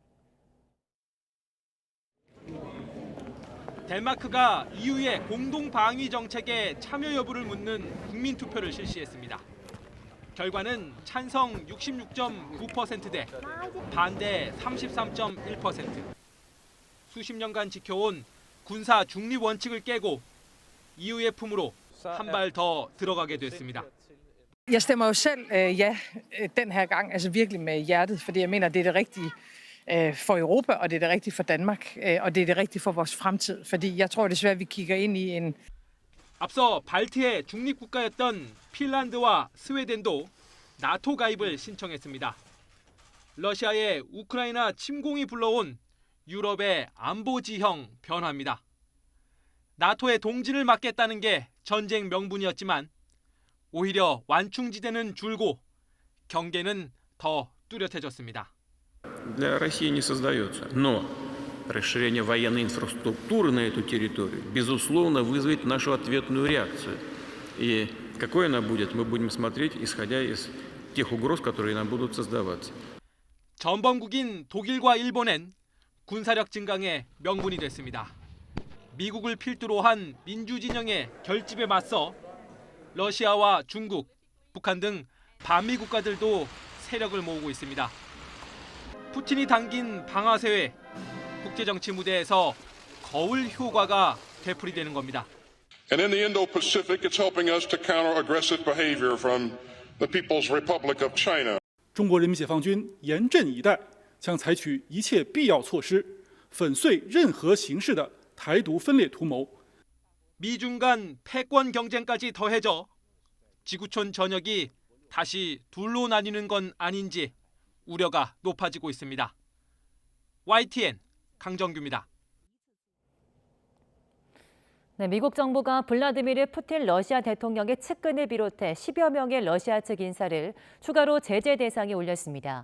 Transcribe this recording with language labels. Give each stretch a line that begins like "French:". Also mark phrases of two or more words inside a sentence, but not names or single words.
Korean: 덴마크가 EU의 공동 방위 정책에 참여 여부를 묻는 국민 투표를 실시했습니다. 결과는 찬성 66.9%대 반대 33.1%. 수십 년간 지켜온 군사 중립 원칙을 깨고 EU의 품으로 한 발 더 들어가게 됐습니다.
Danish: Jeg stemmer jo selv ja den her gang, altså virkelig med hjertet, fordi jeg mener, det er det rigtige for Europa, og det er det rigtige for Danmark, og det er det rigtige for vores fremtid. Fordi jeg tror desværre, vi kigger ind i en...
Korean: 앞서 발트의 중립국가였던 핀란드와 스웨덴도 나토 가입을 신청했습니다. 러시아의 우크라이나 침공이 불러온 유럽의 안보 지형 변화입니다. 나토의 동진을 막겠다는 게 전쟁 명분이었지만 오히려 완충지대는 줄고 경계는 더 뚜렷해졌습니다.
Russian: Для России не создается, но расширение военной инфраструктуры на эту территорию, безусловно, вызовет нашу ответную реакцию. И какой она будет, мы будем смотреть, исходя из тех угроз, которые нам будут создаваться.
Korean: 전범국인 독일과 일본엔 군사력 증강의 명분이 됐습니다. 미국을 필두로 한 민주진영의 결집에 맞서 러시아와 중국, 북한 등 반미 국가들도 세력을 모으고 있습니다. 푸틴이 당긴 방아쇠에 국제정치 무대에서 거울 효과가 되풀이되는 겁니다.
English: And in the Indo-Pacific, it's helping us to counter aggressive behavior from the People's Republic of China.
Chinese: 中国人民解放军严阵以待，将采取一切必要措施，粉碎任何形式的台独分裂图谋。
Korean: 미중 간 패권 경쟁까지 더해져 지구촌 전역이 다시 둘로 나뉘는 건 아닌지 우려가 높아지고 있습니다. YTN 강정규입니다. 네, 미국 정부가 블라디미르 푸틴 러시아 대통령의 측근을 비롯해 10여 명의 러시아 측 인사를 추가로 제재 대상에 올렸습니다.